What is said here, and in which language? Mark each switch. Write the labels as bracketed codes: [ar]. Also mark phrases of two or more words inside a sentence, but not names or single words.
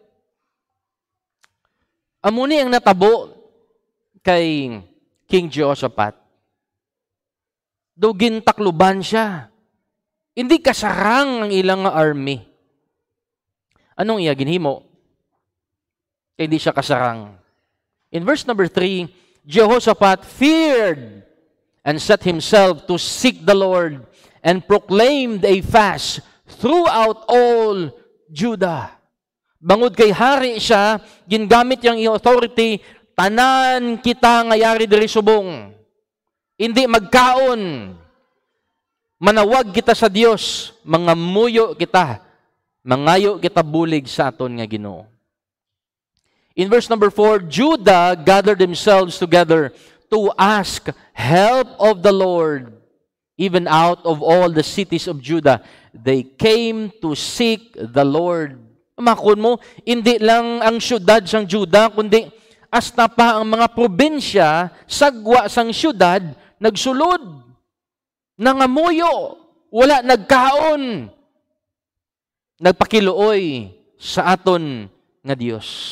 [hil] Amuni ang natabo kay King Jehoshaphat. Dugin takluban siya. Hindi kasarang ang ilang army. Anong iya ginhimo? Kaya hindi siya kasarang. [en] In verse number 3, Jehoshaphat feared and set himself to seek the Lord and proclaimed a fast throughout all Judah. [hil] Bangod kay hari siya, gingamit yung authority, tanan kita ngayari diri subong. Hindi magkaon. Manawag kita sa Dios, mangamuyo kita, mangayo kita bulig sa aton nga Ginoo. [en] In verse number 4, Judah gathered themselves together to ask help of the Lord. Even out of all the cities of Judah, they came to seek the Lord. [hil] Makon mo, hindi lang ang syudad sang Judah, kundi hasta pa ang mga probinsya, sagwa sang syudad, nagsulod, nangamuyo, wala nagkaon, nagpakiluoy sa aton nga Dios.